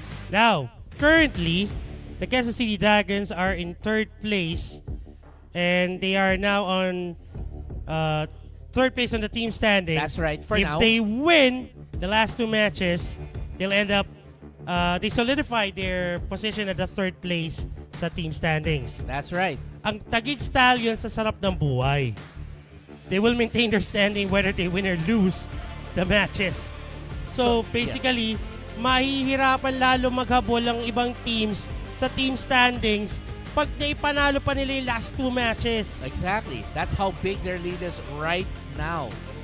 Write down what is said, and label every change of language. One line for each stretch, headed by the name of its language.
English: Now, currently, the Quezon City Dragons are in third place, and they are now on third place on the team standings. That's right, for if now. If they win the last two matches, they'll end up, they solidify their position at the third place
Filipino: sa team standings.
English: That's right.
Filipino: Ang Taguig Stallions sa sarap ng buhay.
English: They will maintain their standing whether they win or lose the matches. So basically,
Filipino: mahihirapan lalo maghabol ang ibang teams sa team standings pag naipanalo pa nila yung
English: last two matches. Exactly. That's how big their lead is right now.